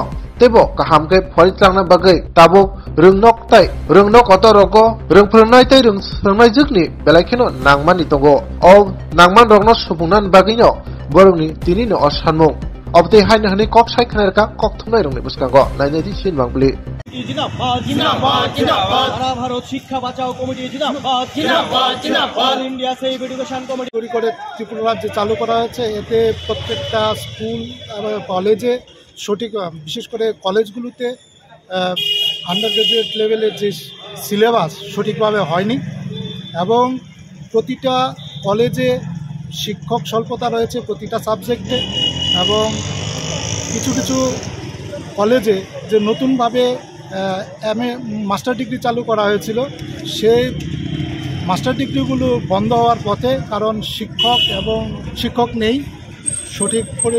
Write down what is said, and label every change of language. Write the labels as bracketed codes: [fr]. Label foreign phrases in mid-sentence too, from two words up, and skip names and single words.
[trp] Tebo kahamke phalitangna bagai tabuk rungnok tai rungnok otorogo rungphranai tai rungsernai jukni belaikino nangmani tongo o nangman rogno supungnan bagino borongni tinino osanmung obte haina hani kok sai khanerka kok thumnai rongni buskango nainedi sin bangpli [hi] जिंदाबाद जिंदाबाद जिंदाबाद सारा भारत शिक्षा बचाओ कमिटी जिंदाबाद जिंदाबाद जिंदाबाद ऑल इंडिया सेफ एजुकेशन कमिटी [bn] তৈরি করে ত্রিপুরা রাজ্যে চালু করা হয়েছে। এতে প্রত্যেকটা স্কুল এবং কলেজে সঠিক বিশেষ করে কলেজগুলোতে [en] under graduate [bn] লেভেলের যে সিলেবাস সঠিকভাবে হয়নি এবং প্রতিটা কলেজে শিক্ষক স্বল্পতা রয়েছে প্রতিটা সাবজেক্টে এবং কিছু কিছু কলেজে যে নতুনভাবে [en] MA master degree [bn] চালু করা হয়েছিল সেই মাস্টার ডিগ্রিগুলো বন্ধ হওয়ার পথে, কারণ শিক্ষক নেই সঠিক করে।